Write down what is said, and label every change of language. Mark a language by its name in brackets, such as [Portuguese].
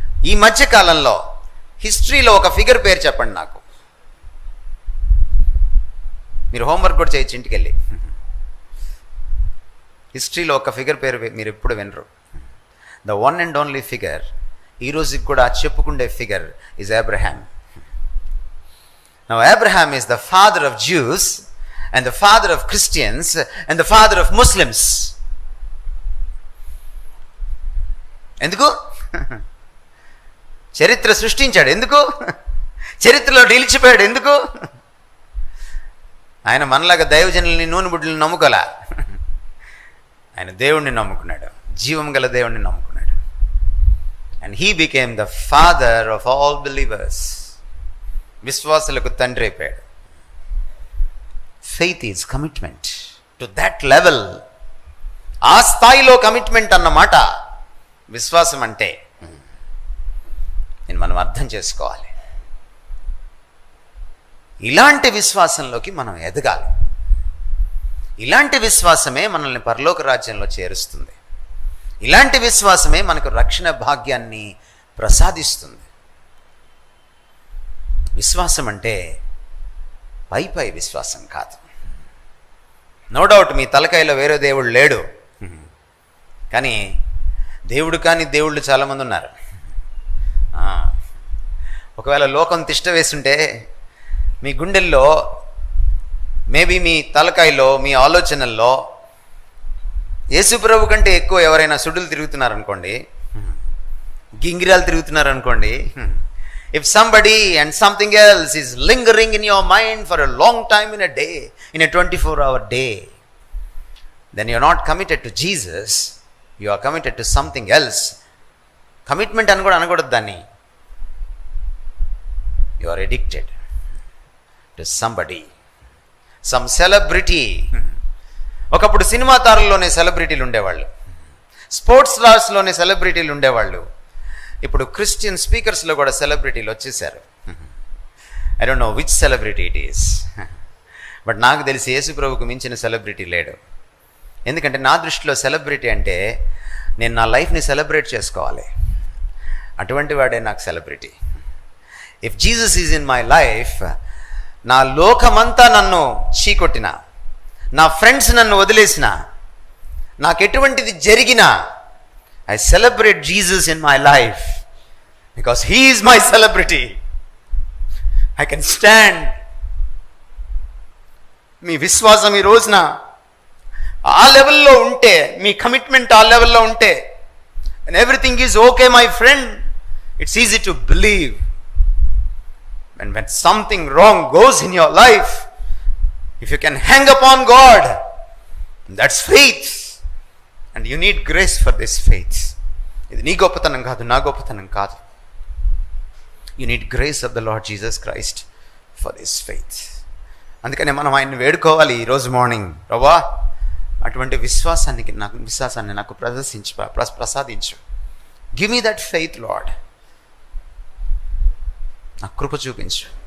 [Telugu] ఈ మధ్య కాలంలో హిస్టరీలో ఒక ఫిగర్ పేరు చెప్పండి నాకు. మీరు హోంవర్క్ కూడా చేయొచ్చు ఇంటికి వెళ్ళి. హిస్టరీలో ఒక ఫిగర్ పేరు మీరు ఎప్పుడు వినరు. [English] the one and only figure, [Telugu] ఈ రోజుకి కూడా చెప్పుకుండే figure [English] Is Abraham. Now Abraham is the father of Jews and the father of Christians and the father of Muslims. [Telugu] ఎందుకు? చరిత్ర సృష్టించాడు. ఎందుకు? చరిత్రలో నిలిచిపోయాడు. ఎందుకు? ఆయన మనలాగా దైవజనుల్ని నూనె బుడ్డల్ని నమ్ముకోలే. ఆయన దేవుణ్ణి నమ్ముకున్నాడు, జీవం గల దేవుణ్ణి నమ్ముకున్నాడు. [English] And he became the father of all believers. [Telugu] విశ్వాసులకు తండ్రి అయిపోయాడు. [English] Faith is commitment to that level. [Telugu] ఆ స్థాయిలో కమిట్మెంట్ అన్నమాట విశ్వాసం అంటే. నేను మనం అర్థం చేసుకోవాలి. ఇలాంటి విశ్వాసంలోకి మనం ఎదగాలి. ఇలాంటి విశ్వాసమే మనల్ని పరలోక రాజ్యంలో చేరుస్తుంది. ఇలాంటి విశ్వాసమే మనకు రక్షణ భాగ్యాన్ని ప్రసాదిస్తుంది. విశ్వాసం అంటే పై విశ్వాసం కాదు. [English] no doubt [Telugu] మీ తలకాయలో వేరే దేవుడు లేడు, కానీ దేవుడు కాని దేవుళ్ళు చాలామంది ఉన్నారు. ఒకవేళ లోకం తిష్ట వేస్తుంటే మీ గుండెల్లో, మేబీ మీ తలకాయలో, మీ ఆలోచనల్లో యేసుప్రభు కంటే ఎక్కువ ఎవరైనా సుడులు తిరుగుతున్నారనుకోండి, గింగిరాలు తిరుగుతున్నారనుకోండి, [English] if somebody and something else is lingering in your mind for a long time in a day, in a 24-hour day, then you are not committed to Jesus, you are committed to something else. [Telugu] Commitment అని కూడా అనకూడదు దాన్ని. [English] You are addicted to somebody, some celebrity. [Telugu] ఒకప్పుడు cinema తారుల్లోనే సెలబ్రిటీలు ఉండేవాళ్ళు, sports స్టార్స్లోనే సెలబ్రిటీలు ఉండేవాళ్ళు. ఇప్పుడు క్రిస్టియన్ స్పీకర్స్లో కూడా సెలబ్రిటీలు వచ్చేసారు. [English] I don't know which celebrity it is, but [Telugu] నాకు తెలిసి యేసుప్రభుకు మించిన సెలబ్రిటీ లేడు. ఎందుకంటే నా దృష్టిలో సెలబ్రిటీ అంటే నేను నా లైఫ్ని సెలబ్రేట్ చేసుకోవాలి, అటువంటి వాడే నాకు celebrity. [English] if Jesus is in my life, [Telugu] నా లోకమంతా నన్ను చీకొట్టిన, నా ఫ్రెండ్స్ నన్ను వదిలేసిన, నాకు ఎటువంటిది జరిగినా, [English] I celebrate Jesus in my life because he is my celebrity. I can stand. [Telugu] మీ విశ్వాసం ఈ రోజున ఆ లెవెల్లో ఉంటే, మీ కమిట్మెంట్ ఆ లెవెల్లో ఉంటే, [English] and everything is okay my friend, it's easy to believe. And when something wrong goes in your life, if you can hang upon God, that's faith. And you need grace for this faith. [Telugu] ఇది నీ గొప్పతనం కాదు, నా గొప్పతనం కాదు. [English] You need grace of the Lord Jesus Christ for this faith. [Telugu] అందుకనే మనం ఆయన్ని వేడుకోవాలి ఈరోజు మార్నింగ్. ప్రభువా, అటువంటి విశ్వాసాన్ని నాకు ప్రసాదించు. [English] Give me that faith lord. [Telugu] నాకు కృప చూపించు.